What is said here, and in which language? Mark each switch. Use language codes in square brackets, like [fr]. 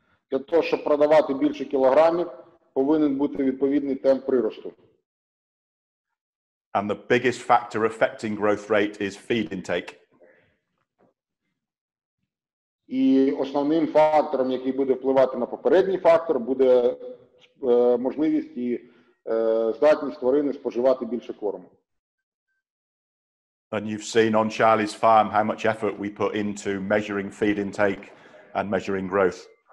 [uk] Для того, щоб продавати більше кілограмів, повинен бути відповідний темп приросту. [en] And the biggest factor affecting growth rate is feed intake. [uk] І основним фактором, який буде впливати на попередній фактор, буде можливість і здатність тварини споживати більше корму. [en] And you've seen on Charlie's farm how much effort we put into measuring feed intake and measuring growth.